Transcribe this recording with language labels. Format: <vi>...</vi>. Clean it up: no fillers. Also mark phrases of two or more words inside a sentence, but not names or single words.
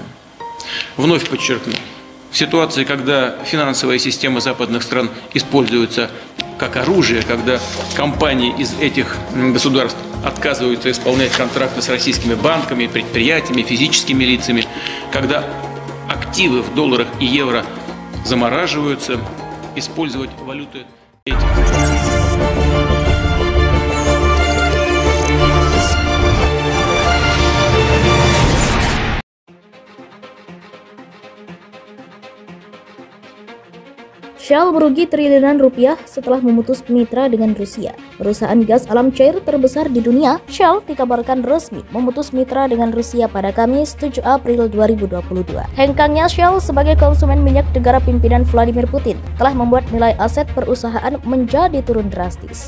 <ru>Вновь подчеркну, в ситуации, когда финансовая система западных стран используется как оружие, когда компании из этих государств отказываются исполнять контракты с российскими банками, предприятиями, физическими лицами, когда активы в долларах и евро замораживаются, использовать валюты этих.</ru> <id>Shell merugi triliunan rupiah setelah memutus mitra dengan Rusia. Perusahaan gas alam cair terbesar di dunia, Shell, dikabarkan resmi memutus mitra dengan Rusia pada Kamis 7 April 2022. Hengkangnya Shell sebagai konsumen minyak negara pimpinan Vladimir Putin telah membuat nilai aset perusahaan menjadi turun drastis.</id>